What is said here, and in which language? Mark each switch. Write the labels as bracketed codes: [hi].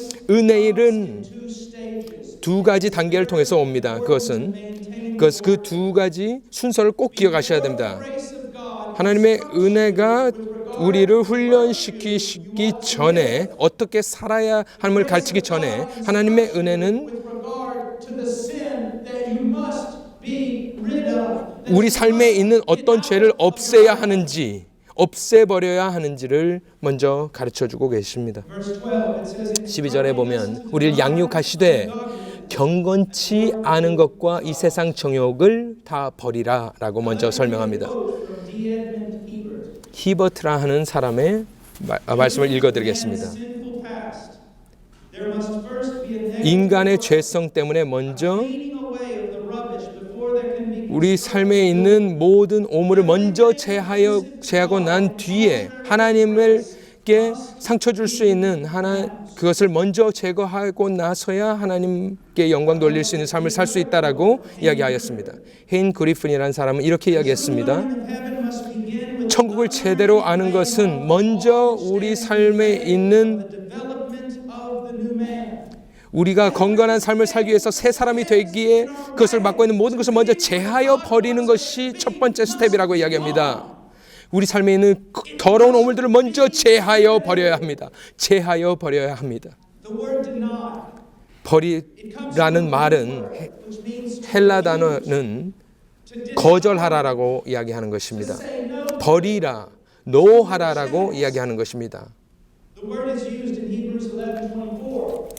[ko] 은혜는 두 가지 단계를 통해서 옵니다. 그것은 그 두 가지 순서를 꼭 기억하셔야 됩니다. 하나님의 은혜가 우리를 훈련시키기 전에, 어떻게 살아야 함을 가르치기 전에, 하나님의 은혜는 [en] To the sin that you must be rid of. [ko] 우리 삶에 있는 어떤 죄를 없애야 하는지, 없애버려야 하는지를 먼저 가르쳐주고 계십니다. [en] Verse 12, it says, [ko] 12절에 보면 우리를 양육하시되 경건치 않은 것과 이 세상 정욕을 다 버리라 라고 먼저 설명합니다. [en] from D. Edmund Hiebert. [ko] 히버트라 하는 사람의 말씀을 읽어드리겠습니다. [en] Sinful past. There must first be a negative [ko] 인간의 죄성 때문에 먼저 [en] cleaning away of the rubbish before there can be [ko] 우리 삶에 있는 모든 오물을 먼저 제하고 난 뒤에 하나님께 상처 줄 수 있는 그것을 먼저 제거하고 나서야 하나님께 영광 돌릴 수 있는 삶을 살 수 있다라고 이야기하였습니다. 헤인 그리핀이라는 사람은 이렇게 이야기했습니다. [en] heaven must begin with [ko] 천국을 제대로 아는 것은 먼저 우리 삶에 있는 [en] development of the new man. [ko] 우리가 건강한 삶을 살기 위해서 새 사람이 되기에 그것을 맡고 있는 모든 것을 먼저 제하여 버리는 것이 첫 번째 스텝이라고 이야기합니다. 우리 삶에 있는 더러운 오물들을 먼저 제하여 버려야 합니다. 제하여 버려야 합니다. [en] The word deny, [ko] 버리라는 말은 [en] which means [ko] 헬라 단어는 거절하라라고 이야기하는 것입니다. [en] say no. [ko] 버리라, 노하라라고 이야기하는 것입니다. [en] The word is used in Hebrews 11:24.